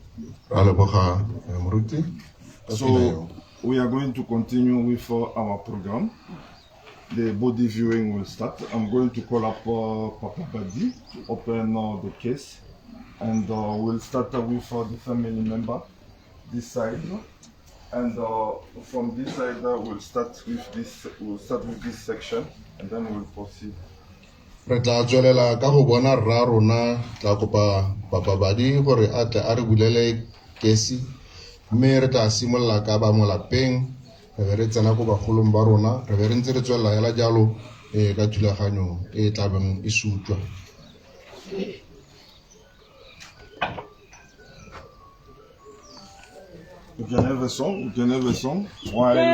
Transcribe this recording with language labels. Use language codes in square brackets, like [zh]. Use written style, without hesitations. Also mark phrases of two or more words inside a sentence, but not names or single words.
[tn] Ra leboga moruti. [en] So we are going to continue with our program. The body viewing will start. I'm going to call up Papa Badi to open the case, and we'll start with the family member this side, and from this side we'll start with this. We'll start with this section, and then we'll proceed. [tn] Re tla tswelela ka go bona rra rona, tla kopa Papa Badi gore a tle a re bulele kesi, mme re tla simolola ka ba mo lapeng, re be re tsena go bagolong ba rona, re be re ntse re tswelela hela jalo ka thulaganyo e tla beng e sutlwa. [en] You can have a song. You can have a song. While